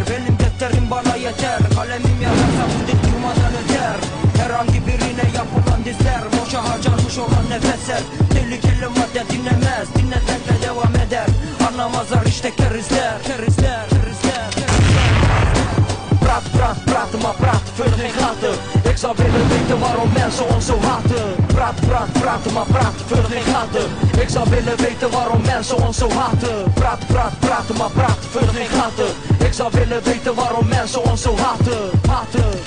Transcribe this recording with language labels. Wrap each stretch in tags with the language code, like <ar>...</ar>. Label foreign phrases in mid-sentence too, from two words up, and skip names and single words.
<tr>Benim defterim bana yeter, kalemim yazarsa bu dil durmadan öter. Herhangi birine yapılan dizler, boşa harcanmış olan nefesler. Tehlikeli madde dinlemez, dinletmekle devam eder. Anlamazlar işte kerizler, kerizler, kerizler, kerizler.</tr> <nl>Praat, maar praat, vul geen gaten. Ik zou willen weten waarom mensen ons zo haten. Praat, maar praat, vul geen gaten. Ik zou willen weten waarom mensen ons zo haten. Praat, maar praat, vul geen gaten. Ik zou willen weten waarom mensen ons zo haten.</nl>